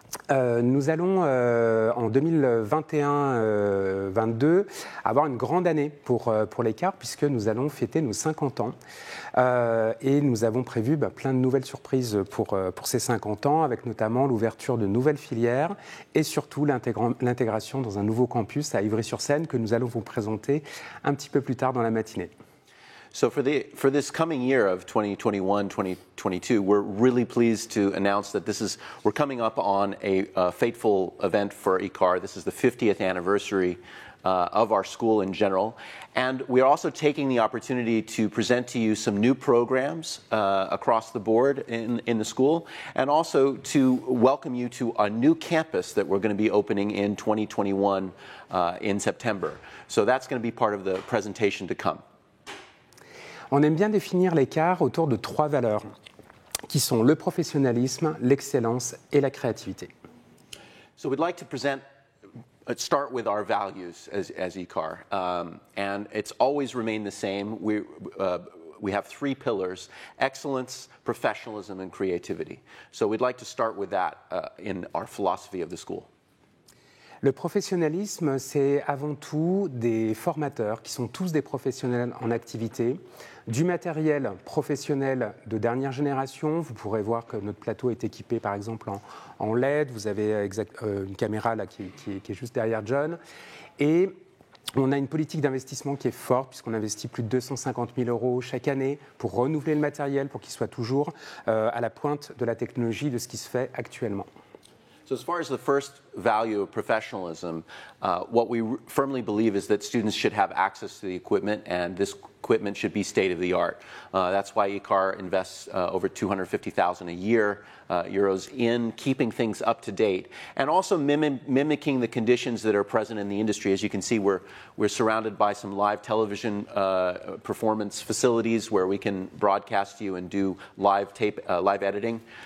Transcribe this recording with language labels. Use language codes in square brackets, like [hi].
[fr] Nous allons en 2021-22 avoir une grande année pour l'ECAR puisque nous allons fêter nos 50 ans et nous avons prévu plein de nouvelles surprises pour ces 50 ans avec notamment l'ouverture de nouvelles filières et surtout l'intégration dans un nouveau campus à Ivry-sur-Seine que nous allons vous présenter un petit peu plus tard dans la matinée. [en] So for this coming year of 2021-2022, we're really pleased to announce that we're coming up on a fateful event for ECAR. This is the 50th anniversary of our school in general. And we're also taking the opportunity to present to you some new programs across the board in the school, and also to welcome you to a new campus that we're going to be opening in 2021 in September. So that's going to be part of the presentation to come. [fr] On aime bien définir l'ECAR autour de 3 valeurs, qui sont le professionnalisme, l'excellence et la créativité. [en] So we'd like to start with our values as ECAR, and it's always remained the same. We have 3 pillars: excellence, professionalism, and creativity. So we'd like to start with that in our philosophy of the school. [fr] Le professionnalisme, c'est avant tout des formateurs qui sont tous des professionnels en activité, du matériel professionnel de dernière génération. Vous pourrez voir que notre plateau est équipé par exemple en LED. Vous avez une caméra là, qui est juste derrière John. Et on a une politique d'investissement qui est forte puisqu'on investit plus de 250 000 € chaque année pour renouveler le matériel, pour qu'il soit toujours à la pointe de la technologie de ce qui se fait actuellement. [en] So as far as the first value of professionalism, what we firmly believe is that students should have access to the equipment, and this equipment should be state-of-the-art. That's why ECAR invests over €250,000 a year in keeping things up to date, and also mimicking the conditions that are present in the industry. As you can see, we're surrounded by some live television performance facilities where we can broadcast you and do live editing.